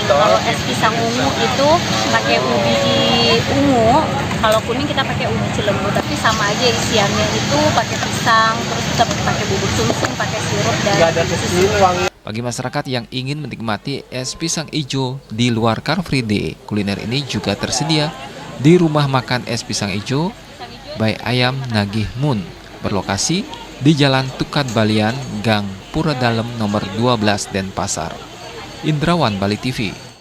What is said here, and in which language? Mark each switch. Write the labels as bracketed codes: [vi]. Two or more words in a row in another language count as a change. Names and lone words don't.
[id] Kalau es pisang ungu itu pakai ubi ungu, kalau kuning kita pakai ubi cilembu, tapi sama aja isiannya itu pakai pisang, terus kita pakai bubur sumsum, pakai sirup dan susu. Bagi masyarakat yang ingin menikmati es pisang ijo di luar Car Free Day, kuliner ini juga tersedia di rumah makan es pisang ijo by Ayam Nagimun, berlokasi di Jalan Tukat Balian, Gang Pura Dalem nomor 12 Denpasar. Indrawan, Bali TV.